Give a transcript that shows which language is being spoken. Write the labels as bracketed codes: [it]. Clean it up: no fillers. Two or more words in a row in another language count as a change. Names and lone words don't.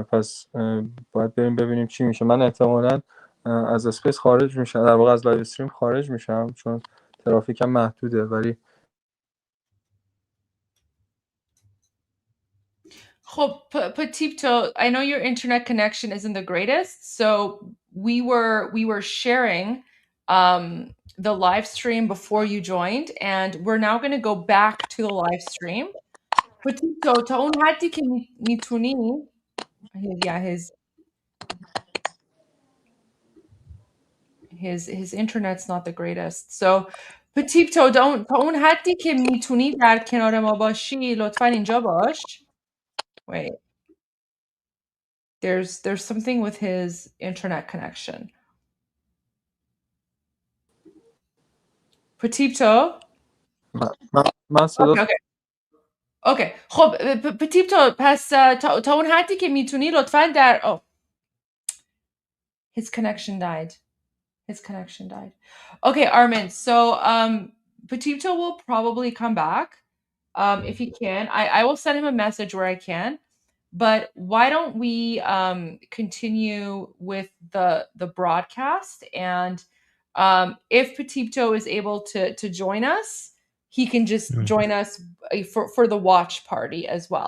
[fa] پس باید بریم ببینیم چی میشه. من احتمالاً از اسپیس خارج میشم، در واقع از لایو استریم خارج میشم چون ترافیکم محدوده. ولی [en] خب Petito, I know your internet connection isn't the greatest, so we were sharing the live stream before you joined, and we're now going to go back to the live stream. Petito, [fa] تا اون حدی که میتونی [en] his internet's not the greatest. So Petito, [fa] تا اون حدی که میتونی در کنار ما باشی لطفاً اینجا باش. [en] Wait. There's something with his internet connection. Petito? [fa] Okay. خب Petito, پس تا اون حدی که میتونی لطفاً در [en] his connection died. Okay, Armin. So Petito will probably come back if he can. I will send him a message where I can. But why don't we continue with the broadcast, and if Petito is able to join us, he can just join us for the watch party as well.